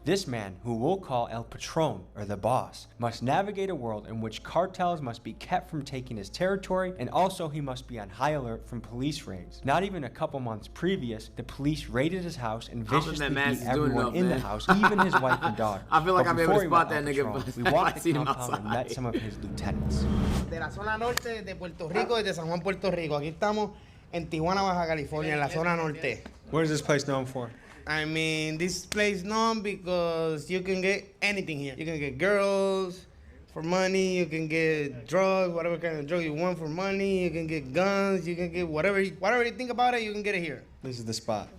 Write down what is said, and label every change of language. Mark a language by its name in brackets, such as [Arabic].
[English] This man, who we'll call El Patron, or the boss, must navigate a world in which cartels must be kept from taking his territory, and also he must be on high alert from police raids. Not even a couple months previous, the police raided his house and viciously beat everyone in the house, even his wife and daughter. I feel like I'll be able to spot that nigga. We walked the compound and met some of his lieutenants. [Spanish] De la zona norte de Puerto Rico y de San Juan, Puerto Rico. Aquí estamos en Tijuana, Baja California, en la zona norte. [English] What is this place known for? I mean, this place known because you can get anything here. You can get girls for money, you can get drugs, whatever kind of drug you want for money, you can get guns, you can get whatever you think about it, you can get it here. This is the spot.